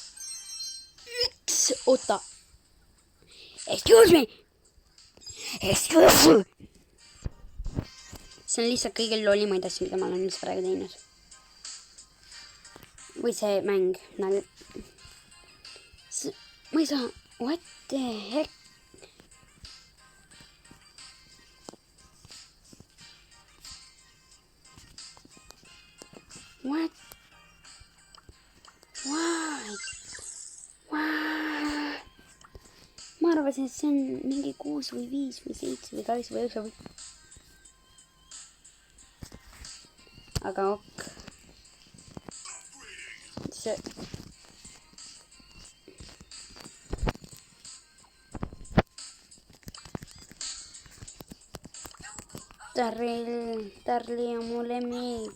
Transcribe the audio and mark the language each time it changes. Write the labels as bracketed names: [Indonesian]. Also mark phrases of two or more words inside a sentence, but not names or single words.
[Estonian] 1. [English] Oota. Excuse me. [Estonian] See on lihtsalt kõige lollimaid asju, mida ma olen üldse praegu teinud. Või see mäng. Ma ei saa. [English] What the heck? What? Why? [Estonian] Ma arvasin, et see on mingi 6 või 5 või 7 või 8 või 9 või... Aga ok. See... Tarli on mu lemmik.